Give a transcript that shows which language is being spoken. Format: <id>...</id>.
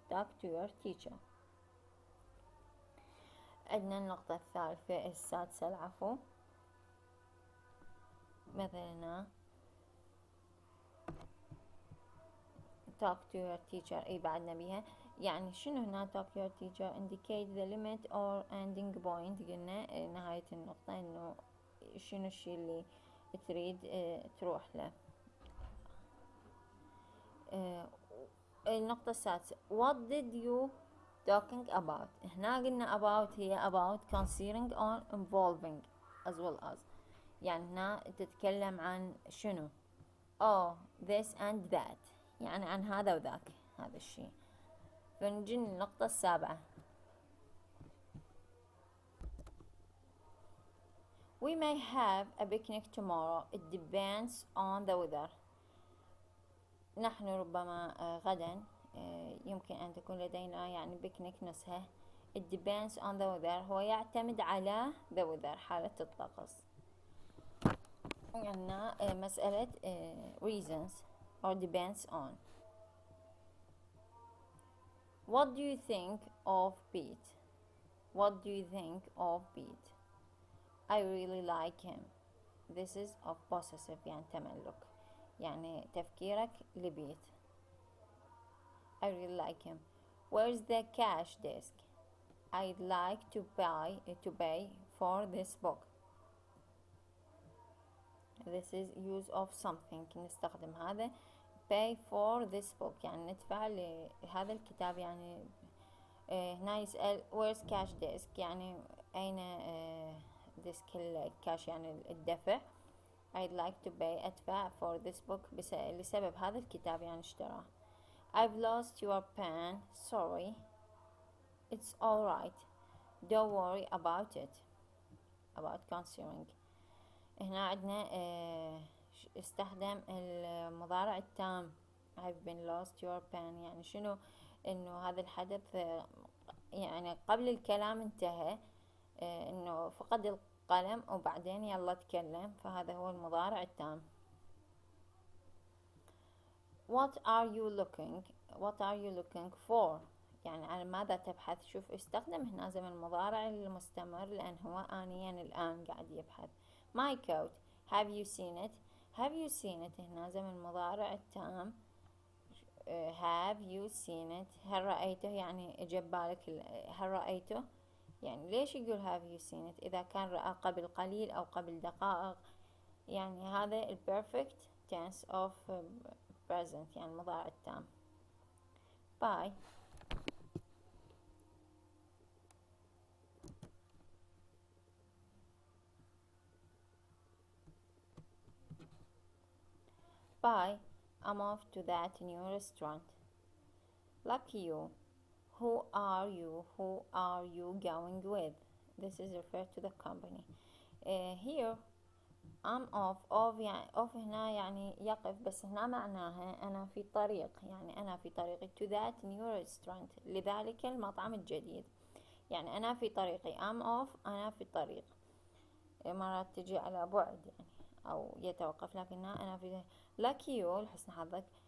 <en>talk to your teacher.</en> <ar>عندنا النقطة السادسة العفو.</ar> <en>مثلا talk to your teacher،</en> <ar>أي بعدنا بيها. يعني شنو هنا</ar> <en>talk to your teacher؟ indicate the limit or ending point.</en> <ar>قلنا نهاية النقطة، إنه شنو الشيء اللي تريد تروح له. النقطة السادسة</ar> <en>what did you talking about.</en> <ar>هنا قلنا about هي</ar> <en>about concerning or involving as well as،</en> <ar>يعني هنا تتكلم عن شنو</ar> <en>this and that،</en> <ar>يعني عن هذا وذاك هذا الشيء. فنجي النقطة السابعة.</ar> <en>We may have a picnic tomorrow. It depends on the weather.</en> <ar>نحن ربما غدا يمكن أن تكون لدينا يعني بيكنيك نزهة.</ar> <en>It depends on the weather</en> <ar>هو يعتمد على</ar> <en>the weather</en> <ar>حالة الطقس. عندنا مسألة</ar> <en>reasons or depends on. What do you think of Pete? What do you think of Pete? I really like him. This is of possessive يعني تملك، يعني تفكيرك لبيت. I really like him. Where's the cash desk? I'd like to pay for this book. This is use of something.</en> <ar>نستخدم هذا</ar> <en>pay for this book</en> <ar>يعني ندفع لهذا الكتاب. يعني هنا يسأل</ar> <en>where's cash desk</en> <ar>يعني أين ديسك الكاش يعني الدفع.</ar> <en>I'd like to pay أدفع for this book</en> <ar>لسبب هذا الكتاب</ar> <en>يعني اشتراه. I've lost your pen. Sorry. It's alright. Don't worry about it. About considering.</en> <ar>هنا عندنا استخدم المضارع التام.</ar> <en>I've been lost your pen.</en> <ar>يعني شنو؟ انه هذا الحدث يعني قبل الكلام انتهى، انه فقد القلم وبعدين يلا تكلم، فهذا هو المضارع التام. What are you looking for؟ يعني على ماذا تبحث؟ شوف استخدم هنا زمن المضارع المستمر لأن هو آنيا الآن قاعد يبحث.</ar> <en>My coat. Have you seen it؟ have you seen it</en> <ar>هنا زمن المضارع التام.</ar> <en>have you seen it؟</en> <ar>هل رأيته؟ يعني جاب بالك هل رأيته؟ يعني ليش يقول have you seen it إذا كان رأى قبل قليل أو قبل دقائق؟ يعني هذا ال</ar> <en>perfect tense of present</en> <ar>يعني المضارع التام.</ar> <en>Bye. Bye. I'm off to that new restaurant. Lucky you. Who are you going with? This is referred to the company.</en> <ar>Here</ar> <en>I'm off</en> <ar>يعني off هنا يعني يقف، بس هنا معناها أنا في طريق، يعني أنا في طريقي</ar> <en>to that new restaurant</en> <ar>لذلك المطعم الجديد. يعني أنا في طريقي</ar> <en>I'm off</en> <ar>أنا في الطريق. مرات تجي على بعد يعني أو يتوقف، لكنها أنا في</ar> <en>lucky you</en> <ar>لحسن حظك.</ar>